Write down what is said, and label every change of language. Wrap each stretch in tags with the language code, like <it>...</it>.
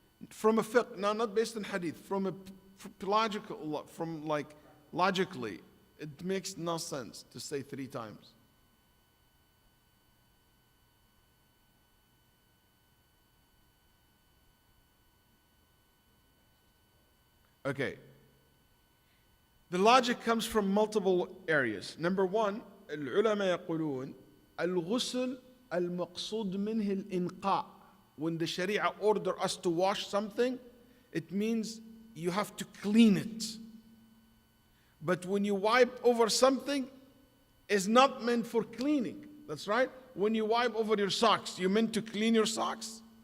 <en>From a fiqh, now not based on hadith, from a logical, from like logically, it makes no sense to say 3 times. Okay, The logic comes from multiple areas. Number one,</en> <ar>العلماء يقولون الغسل المقصود منه الإنقاء.</ar> <en>When the Sharia order us to wash something, it means you have to clean it. But when you wipe over something, it's not meant for cleaning. That's right. When you wipe over your socks, you meant to clean your socks?</en>